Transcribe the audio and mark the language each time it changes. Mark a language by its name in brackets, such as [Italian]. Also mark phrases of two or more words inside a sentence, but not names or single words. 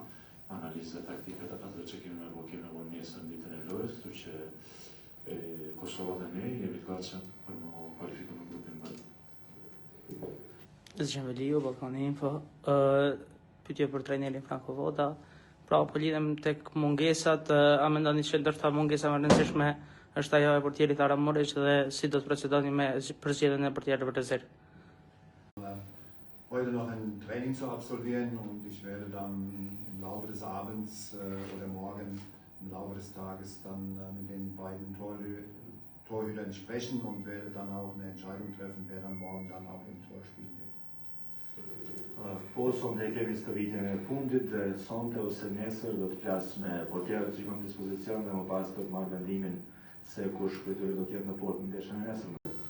[Albanian] Analizë taktikat ato që kemi me nesër në ditën e lojës, kështu që Kosova dhe ne jemi të gatshëm për më kualifikuar në grupin B. Zgjem Veliu, Ballkani Info. Pyetje për trajnerin Franco Foda. Pra, po lidhem tek mungesat, a mendoni që ndoshta mungesa më e rëndësishme është ajo e portierit Aram Murić dhe si do të procedoni me përzgjedhjen e portierëve të rezervë? [German] Heute noch ein Training zu absolvieren und ich werde dann im Laufe des Abends oder morgen im Laufe des Tages dann mit den beiden Torhütern sprechen und werde dann auch eine Entscheidung treffen, wer dann morgen dann auch im Tor spielen wird. [Albanian] Po sonte kemi stërvitjen e fundit dhe sonte ose nesër do të flas me portierët që kanë në dispozicion dhe më pas do të marr vendimin se kush kujturi do të jetë në portë në ndeshjen e nesërme.